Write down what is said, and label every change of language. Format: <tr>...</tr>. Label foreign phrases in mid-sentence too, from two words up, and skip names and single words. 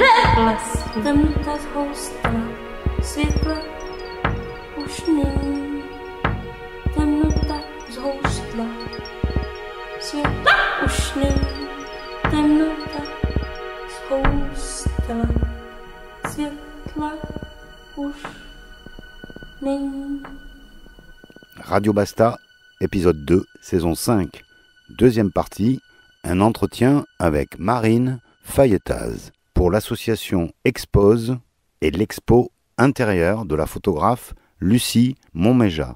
<cs>Temnota zhoustla, světla už není. Temnota zhoustla, světla už není. Temnota zhoustla, světla už není.</cs> <fr>Radio Basta, épisode 2, saison 5. Deuxième partie, un entretien avec Marine Fayetaz pour l'association Expose et l'expo intérieure de la photographe Lucie Montméja.</fr>